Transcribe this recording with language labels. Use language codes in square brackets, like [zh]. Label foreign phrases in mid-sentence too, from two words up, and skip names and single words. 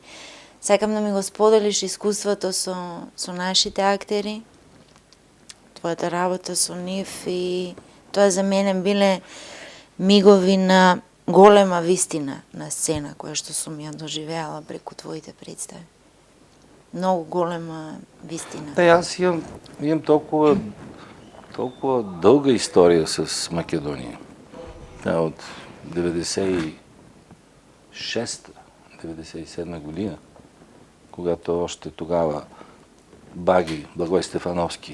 [mk] Сакам да ми го споделиш искуството со нашите актери, твојата работа со нив, и тоа за мене биле мигови на голема вистина на сцена која што сум ја доживеала преку твоите представи. Многу голема вистина. [bg] Да, аз имам толкова дълга история с Македония. От 96-97 година, когато още тогава Баги, Благой Стефановски,